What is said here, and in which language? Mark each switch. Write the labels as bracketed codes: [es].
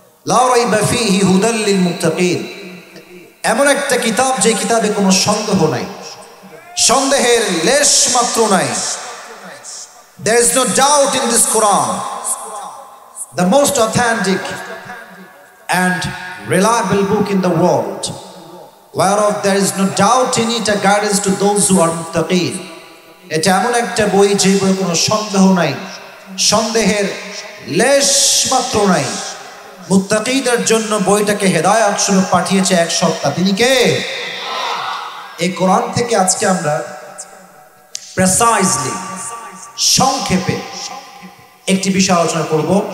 [ar] লা রাইবা ফীহি হুদাল লিল মুত্তাকিন, [bn] এমন একটা কিতাব যে কিতাবে কোনো সন্দেহ নাই, সন্দেহের লেশ মাত্র নাই। [en] There is no doubt in this Quran, the most authentic and reliable book in the world, whereof there is no doubt in it, a guidance to those who are muttaqin. [bn] এটা এমন একটা বই যে বই কোনো সন্দেহ নাই, সন্দেহের লেশ মাত্র নাই। মুত্তাকিদের জন্য বইটাকে হেদায়েত স্বরূপ পাঠিয়েছে এক সত্তা, তিনি কে? এই কোরআন থেকে আজকে আমরা প্রেসাইজলি, সংক্ষেপে একটি বিষয় আলোচনা করব।